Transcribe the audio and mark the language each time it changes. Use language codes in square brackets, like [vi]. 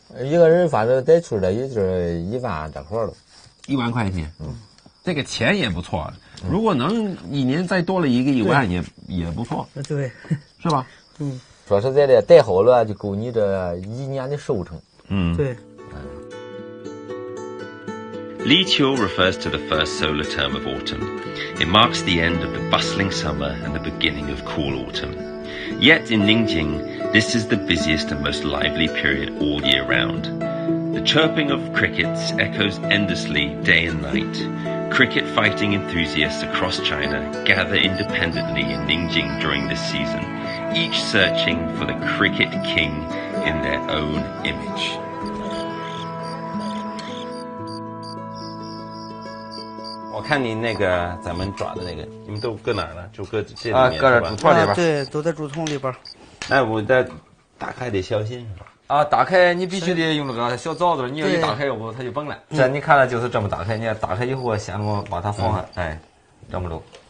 [zh] 一个人反正得出来也就是1万这块了。 1万块钱，这个钱也不错。如果能一年再多了1万也不错，对，是吧？说实在的，带好了就够你这1年的收成。对。 [en] Li Qiu refers to the first solar term of autumn. It marks the end of the bustling summer and the beginning of cool autumn. Yet in Ningjing, this is the busiest and most lively period all year round. The chirping of crickets echoes endlessly day and night. Cricket fighting enthusiasts across China gather independently in Ningjing during this season, each searching for the cricket king in their own image. [zh] 我看你那个咱们抓的那个，你们都搁哪儿了？就搁这里面搁这是吧竹筒里边。对，都在竹筒里边。哎，我这打开得小心是吧？啊，打开你必须得用那个小凿子，你要一打开，要不它就崩了。这你看了就是这么打开，你打开以后先把它放下，哎，这么着。